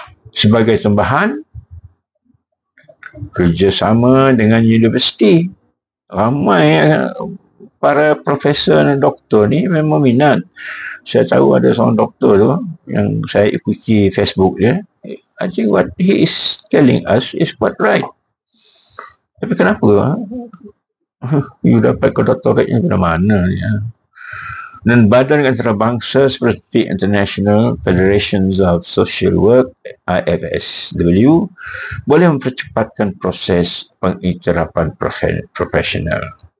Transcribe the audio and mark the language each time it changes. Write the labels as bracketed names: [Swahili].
[Malay] Sebagai tambahan, kerjasama dengan universiti. Ramai para profesor dan doktor ni memang minat. Saya tahu ada seorang doktor tu yang saya ikuti Facebook dia. [English] I think what he is telling us is quite right. [Malay] Tapi kenapa? You dapat doktoratnya dari mana ni? Dan badan antarabangsa seperti International Federations of Social Work IFSW boleh mempercepatkan proses pengiktirafan profesional.